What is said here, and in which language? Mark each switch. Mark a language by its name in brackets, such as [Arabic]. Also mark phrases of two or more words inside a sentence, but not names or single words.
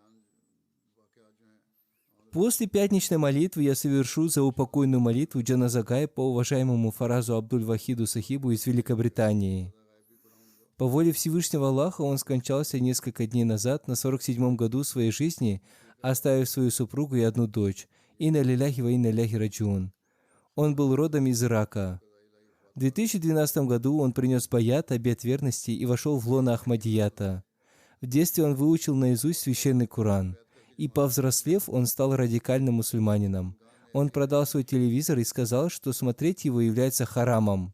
[Russian] После пятничной молитвы я совершу заупокойную молитву Джаназагай по уважаемому Фаразу Абдуль-Вахиду Сахибу из Великобритании. По воле Всевышнего Аллаха он скончался несколько дней назад, на 47-м году своей жизни, оставив свою супругу и одну дочь. [Arabic] إنا لله وإنا إليه راجعون. [Russian] Он был родом из Ирака. В 2012 году он принес баят, обет верности, и вошел в лоно Ахмадията. В детстве он выучил наизусть священный Коран. И повзрослев, он стал радикальным мусульманином. Он продал свой телевизор и сказал, что смотреть его является харамом.